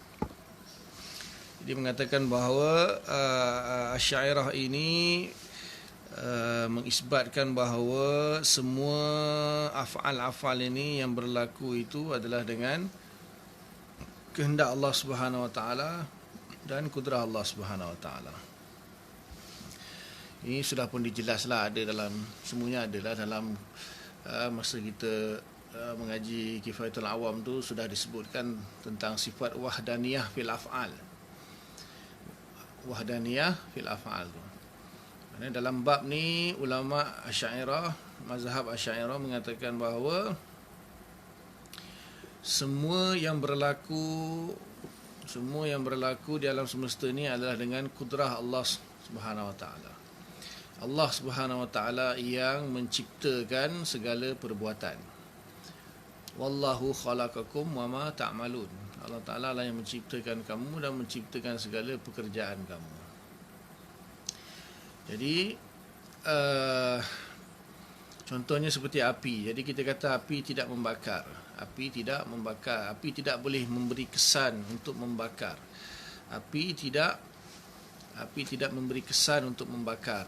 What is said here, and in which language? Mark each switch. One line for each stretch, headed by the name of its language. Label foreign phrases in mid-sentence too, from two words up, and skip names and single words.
Malay: Dia mengatakan bahawa Asy'ariyah ini mengisbatkan bahawa semua af'al ini yang berlaku itu adalah dengan kehendak
Arabic: Allah Subhanahu Wa Taala
Malay: dan kudrah
Arabic: Allah Subhanahu Wa Taala.
Malay: Ini sudah pun dijelaslah, ada dalam semuanya adalah dalam masa kita mengaji Kifayatul Awam tu sudah disebutkan tentang sifat
Arabic: wahdaniyah fil af'al. Wahdaniyah fil af'al tu.
Malay: Dalam bab ni ulama Asy'ariyah, mazhab Asy'ariyah mengatakan bahawa semua yang berlaku di alam semesta ni adalah dengan kudrah
Arabic: Allah Subhanahu Wa Taala. Allah Subhanahu Wa Taala
Malay: yang menciptakan segala perbuatan.
Arabic: wallahu khalaqakum wama ta'malun.
Malay: Allah Ta'ala lah yang menciptakan kamu dan menciptakan segala pekerjaan kamu. Jadi contohnya seperti api. Jadi kita kata api tidak membakar. Api tidak membakar. Api tidak boleh memberi kesan untuk membakar. Api tidak memberi kesan untuk membakar.